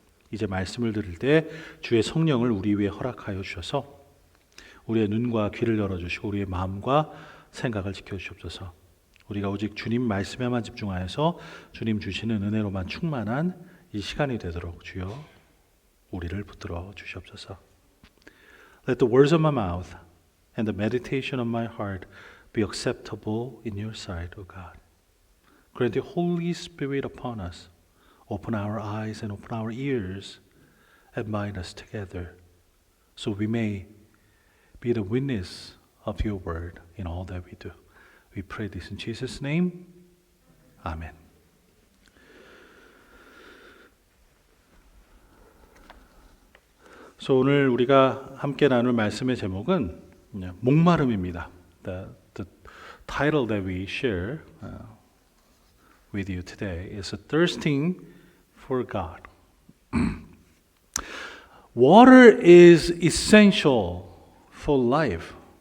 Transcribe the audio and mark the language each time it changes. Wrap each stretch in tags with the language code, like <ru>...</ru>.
<ko>이제 말씀을 들을 때 주의 성령을 우리 위에 허락하여 주셔서 우리의 눈과 귀를 열어주시고 우리의 마음과 생각을 지켜주시옵소서. 우리가 오직 주님 말씀에만 집중하여서 주님 주시는 은혜로만 충만한 이 시간이 되도록 주여 우리를 붙들어 주시옵소서.</ko> <en>Let the words of my mouth and the meditation of my heart be acceptable in your sight, O God. Grant the Holy Spirit upon us. Open our eyes and open our ears and bind us together so we may be the witness of your word in all that we do. We pray this in Jesus' name. Amen.</en> <ko>So 오늘 우리가 함께 나눌 말씀의 제목은 목마름입니다.</ko> <en>The title that we share with you today is thirsting for God. Water is essential for life.</en>